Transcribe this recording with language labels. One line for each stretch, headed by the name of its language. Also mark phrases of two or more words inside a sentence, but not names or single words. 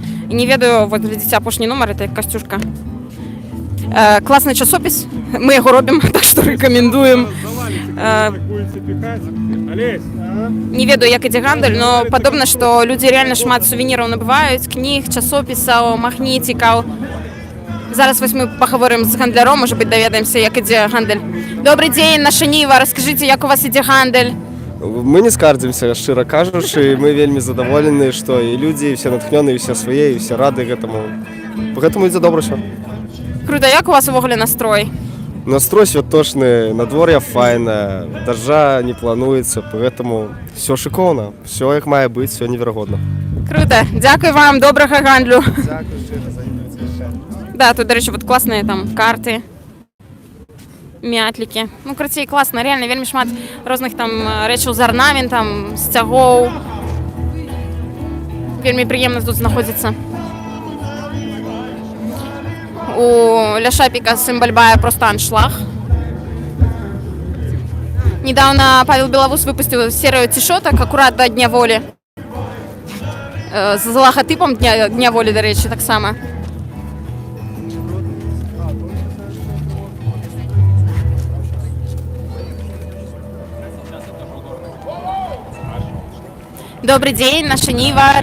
Belarusian: І не ведаю, вот глядзіце, апошні нумар, это Касцюшка.
Ukrainian: Класний часопіс, ми його робимо, так що рекомендуємо.
Belarusian: Не ведаю, як ідзе гандаль, но падобна, што людзі реально шмат сувеніраў набываюць, кніг, часопісаў, магнітикаў. Зараз вось мы паговорым з гандляром, можа быць, даведаемся, як ідзе гандаль. Добрый дзень, наша Ніва, раскажыце, як у вас ідзе гандаль? Мы не скардзімся, шчыра кажучы, мы вельмі задаволены, што і людзі, і все натхнёныя, і все свае, і все рады гэтаму. Гэтаму ідзе добра ўсё. Круто, як у вас увогуле настрой? Настрой святочны, надвор'е файнае, дажджа не плануецца, поэтому все шыкоўна, все як мае быць, все неверагодна. Круто, дзякуй вам, добрага гандлю. Дзякуй шчыра за інвітацыю. Да, тут, дарэчы, вот класныя там карты, мятлікі. Ну, карацей, класна, реально, вельмі шмат розных там рэчаў з арнаментам, сцягоў. Вельмі прыемна тут знаходзіцца. У Ляшапіка сын Бальбая просто аншлаг.
Russian: Недавно Павел Беловус выпустил серию тишоток аккурат до Дня воли.
Ukrainian: З логотипом Дня воли, до речі, так само.
Russian: Добрый день, наша Ніва.